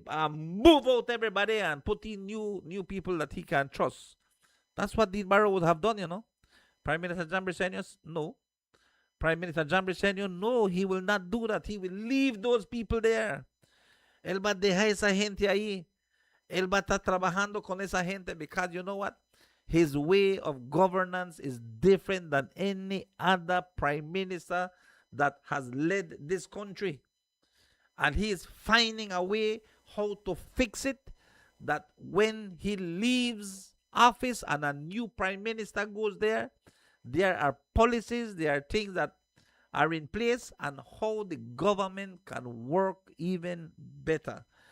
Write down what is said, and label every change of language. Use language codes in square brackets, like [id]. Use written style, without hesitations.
[en] Move out everybody and put in new people that he can trust. That's what Dean Barrow would have done, Prime Minister John Briceño, no. Prime Minister John Briceño, no, he will not do that. He will leave those people there. [es] Él va a dejar esa gente ahí. Él va a estar trabajando con esa gente [en] because you know what? His way of governance is different than any other prime minister that has led this country. And he is finding a way how to fix it, that when he leaves office and a new prime minister goes there are policies, there are things that are in place and how the government can work even better.